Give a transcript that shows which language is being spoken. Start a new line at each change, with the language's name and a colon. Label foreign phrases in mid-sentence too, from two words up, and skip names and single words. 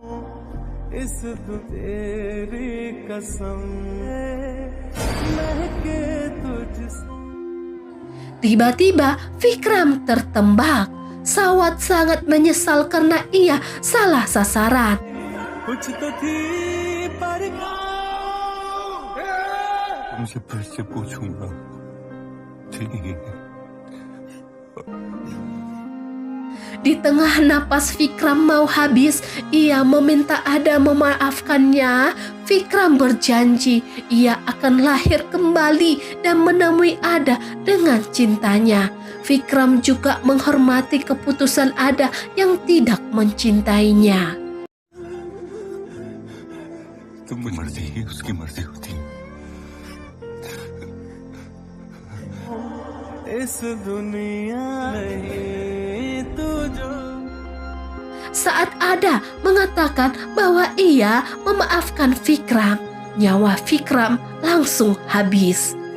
Indonesian: Tiba-tiba Vikram tertembak. Sawat sangat menyesal karena ia salah sasaran.
Hindi: तुमसे फिर से पूछूंगा, ठीक है?
Indonesian: Di tengah napas Vikram mau habis, ia meminta Ada memaafkannya. Vikram berjanji ia akan lahir kembali dan menemui Ada dengan cintanya. Vikram juga menghormati keputusan Ada yang tidak mencintainya.
Hindi: तुम मर्जी ही उसकी मर्जी होती।
Indonesian: Saat Ada mengatakan bahwa ia memaafkan Vikram, nyawa Vikram langsung habis.